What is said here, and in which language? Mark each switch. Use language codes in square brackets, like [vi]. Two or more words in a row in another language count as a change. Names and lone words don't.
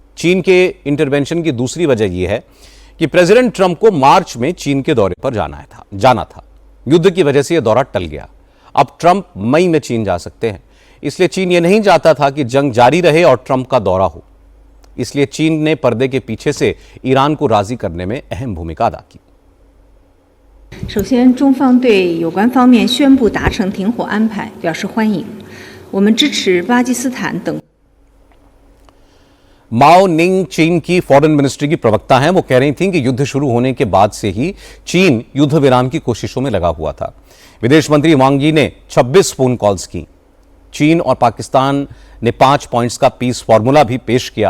[hi] चीन के इंटरवेंशन की दूसरी वजह यह है कि प्रेसिडेंट ट्रंप को मार्च में चीन के दौरे पर जाना था। युद्ध की वजह से यह दौरा टल गया। अब ट्रंप मई में चीन जा सकते हैं। इसलिए चीन यह नहीं चाहता था कि जंग जारी रहे और ट्रंप का दौरा हो। इसलिए चीन ने पर्दे के पीछे से ईरान को राजी करने में अहम भूमिका अदा की। [zh] 首先，中方对有关方面宣布达成停火安排表示欢迎，我们支持巴基斯坦等。 [hi] माओ निंग चीन की [en] foreign ministry [hi] की प्रवक्ता हैं। वो कह रही थीं कि युद्ध शुरू होने के बाद से ही चीन युद्ध विराम की कोशिशों में लगा हुआ था। विदेश मंत्री वांग यी ने 26 [en] phone calls [hi] की। चीन और पाकिस्तान ने 5 पॉइंट्स का [en] peace formula [hi] भी पेश किया।